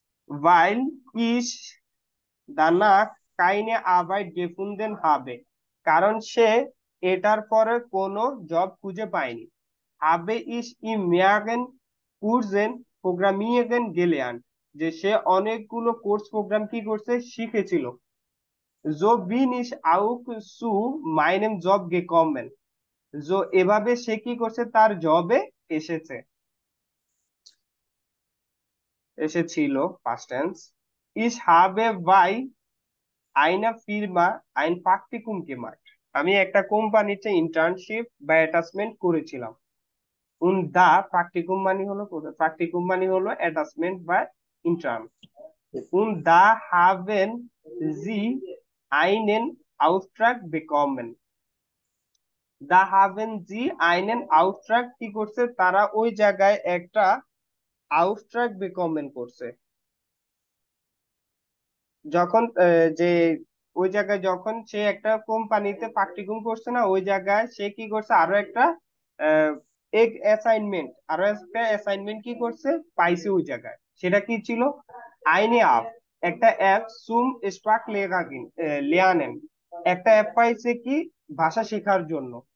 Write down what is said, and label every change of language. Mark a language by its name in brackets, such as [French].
[German] weil ich danach keine Arbeit gefunden habe, [Bangla] কারণ সে এটার পরে কোনো জব খুঁজে পায়নি। [German] habe ich in mehreren Kursen Programmieren gelernt, [Bangla] যে সে অনেকগুলো কোর্স প্রোগ্রাম কি করছে, শিখেছিল। [German] so bin ich auch zu meinem Job gekommen, [Bangla] এভাবে সে কি করছে, তার জবে এসেছে, এসেছিল, [English] past tense। [German] ich habe bei einer Firma ein Praktikum gemacht, [Bangla] আমি একটা কোম্পানিতে ইন্টার্নশিপ বা অ্যাটাচমেন্ট করেছিলাম। [German] und da [Bangla] Praktikum মানে হলো, প্র্যাকটিকুম মানে হলো অ্যাটাচমেন্ট বা intern. [German] und da haben sie einen Auftrag bekommen, da haben sie einen Auftrag [Bangla] কি করছে, তারা ওই জায়গায় একটা আউটট্রাক [German] bekommen [Bangla] করছে। যখন যে ওই জায়গায় যখন সে একটা কোম্পানিতে প্র্যাকটিকুম করছে না, ওই জায়গায় সে কি করছে, আরো একটা এক অ্যাসাইনমেন্ট, আরো একটা অ্যাসাইনমেন্ট কি করছে, পাইছে ওই জায়গায়। সেটা কি ছিল, [German] আইনে আপ, [Bangla] একটা অ্যাপ, [German] সুম স্পার্ক লেয়ানেন, [Bangla] একটা অ্যাপ পাইছে কি, ভাষা শেখার জন্য।